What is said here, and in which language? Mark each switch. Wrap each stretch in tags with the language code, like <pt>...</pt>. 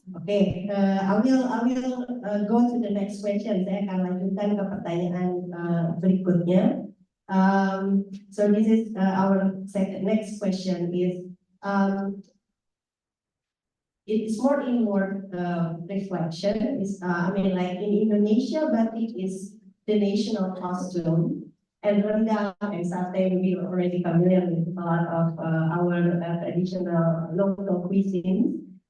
<en>Oke, I will go to the next question.</en> <id>Saya akan lanjutkan ke pertanyaan berikutnya.</id> <en>So this is our next question is it is more inward reflection. Is like in Indonesia, batik is the national costume, and rendang and sate we are already familiar with a lot of our traditional local cuisine.</en>